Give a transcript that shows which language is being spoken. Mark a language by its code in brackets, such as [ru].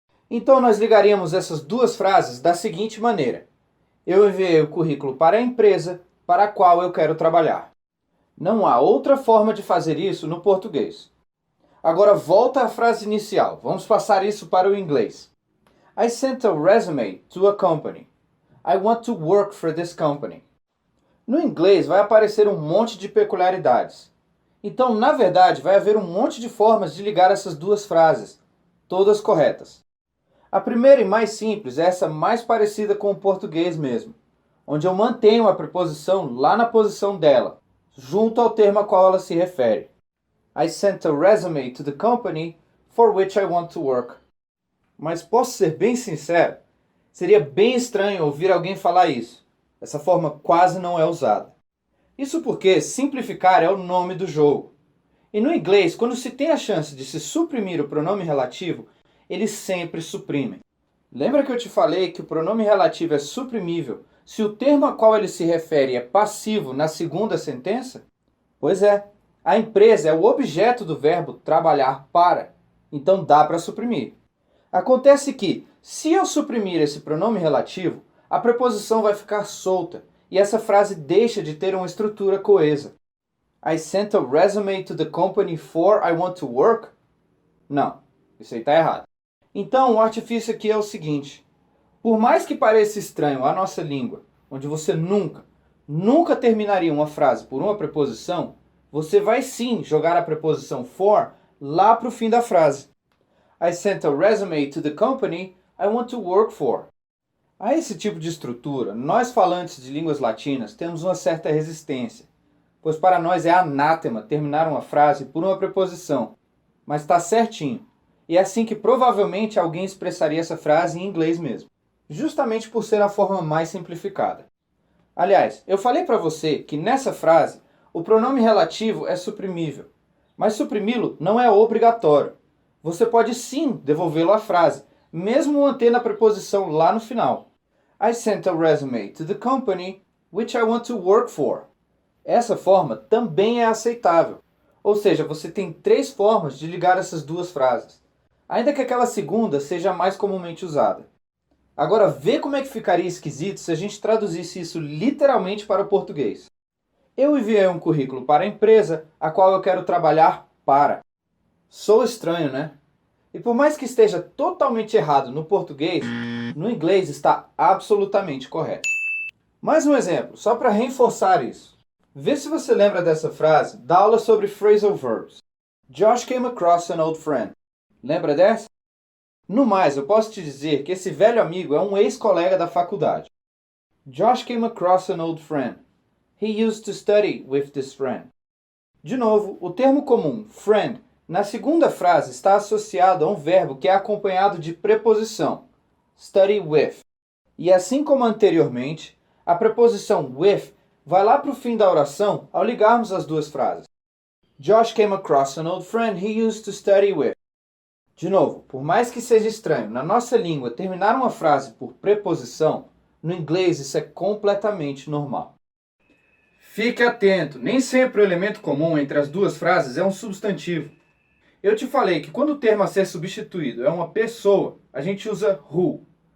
[pt] Então nós ligaríamos essas duas frases da seguinte maneira: eu enviei o currículo para a empresa para a qual eu quero trabalhar. Não há outra forma de fazer isso no português. Agora volta à frase inicial. Vamos passar isso para o inglês. [en] I sent a resume to a company. I want to work for this company. [pt] No inglês vai aparecer um monte de peculiaridades. Então, na verdade, vai haver um monte de formas de ligar essas duas frases, todas corretas. A primeira e mais simples é essa mais parecida com o português mesmo, onde eu mantenho a preposição lá na posição dela, junto ao termo a qual ela se refere. [en] I sent a resume to the company for which I want to work. [pt] Mas posso ser bem sincero, seria bem estranho ouvir alguém falar isso. Essa forma quase não é usada. Isso porque simplificar é o nome do jogo. E no inglês, quando se tem a chance de se suprimir o pronome relativo, eles sempre suprimem. Lembra que eu te falei que o pronome relativo é suprimível se o termo a qual ele se refere é passivo na segunda sentença? Pois é, a empresa é o objeto do verbo trabalhar para, então dá para suprimir. Acontece que, se eu suprimir esse pronome relativo, a preposição vai ficar solta e essa frase deixa de ter uma estrutura coesa. [en] I sent a resume to the company for I want to work? [pt] Não, isso aí está errado. Então, o artifício aqui é o seguinte: por mais que pareça estranho à nossa língua, onde você nunca terminaria uma frase por uma preposição, você vai sim jogar a preposição for lá para o fim da frase. [en] I sent a resume to the company I want to work for. [pt] A esse tipo de estrutura, nós falantes de línguas latinas temos uma certa resistência, pois para nós é anátema terminar uma frase por uma preposição, mas está certinho. E é assim que provavelmente alguém expressaria essa frase em inglês mesmo, justamente por ser a forma mais simplificada. Aliás, eu falei para você que nessa frase o pronome relativo é suprimível, mas suprimi-lo não é obrigatório. Você pode sim devolvê-lo à frase, mesmo mantendo a preposição lá no final. [en] I sent a resume to the company which I want to work for. [pt] Essa forma também é aceitável. Ou seja, você tem 3 formas de ligar essas duas frases, ainda que aquela segunda seja a mais comumente usada. Agora vê como é que ficaria esquisito se a gente traduzisse isso literalmente para o português. Eu enviei um currículo para a empresa a qual eu quero trabalhar para. Soa estranho, né? E por mais que esteja totalmente errado no português, no inglês está absolutamente correto. Mais um exemplo, só para reforçar isso. Vê se você lembra dessa frase da aula sobre phrasal verbs. [en] Josh came across an old friend. [pt] Lembra dessa? No mais, eu posso te dizer que esse velho amigo é um ex-colega da faculdade. [en] Josh came across an old friend. He used to study with this friend. [pt] De novo, o termo comum, friend, na segunda frase está associado a um verbo que é acompanhado de preposição, study with. E assim como anteriormente, a preposição with vai lá para o fim da oração ao ligarmos as duas frases. [en] Josh came across an old friend he used to study with. [pt] De novo, por mais que seja estranho na nossa língua terminar uma frase por preposição, no inglês isso é completamente normal. Fique atento, nem sempre o elemento comum entre as duas frases é um substantivo. Eu te falei que quando o termo a ser substituído é uma pessoa, a gente usa who.